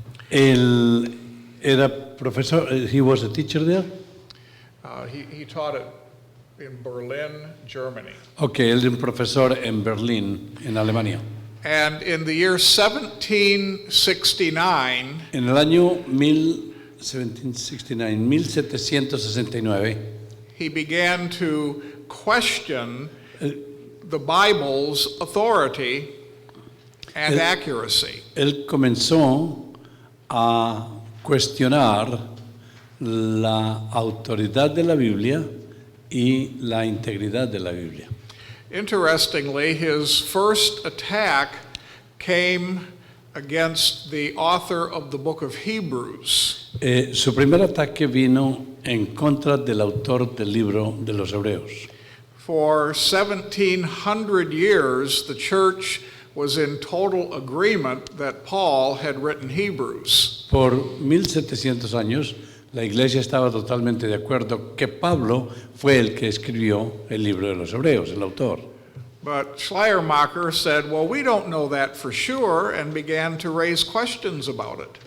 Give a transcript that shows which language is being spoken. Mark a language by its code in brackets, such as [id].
[es] Él era profesor, [en] he was a teacher there? He taught it in Berlin, Germany. [es] Okay, él era un profesor en Berlín, en Alemania. [en] And in the year 1769, [es] En el año 1769, [en] he began to question the Bible's authority and accuracy. [es] él comenzó a cuestionar la autoridad de la Biblia y la integridad de la Biblia. [en] Interestingly, his first attack came against the author of the book of Hebrews. [es] Su primer ataque vino en contra del autor del libro de los Hebreos. [en] For 1700 years, the church was in total agreement that Paul had written Hebrews. [es] Por 1700 años, la iglesia estaba totalmente de acuerdo que Pablo fue el que escribió el libro de los Hebreos, el autor. [en] But Schleiermacher said, well, we don't know that for sure, and began to raise questions about it.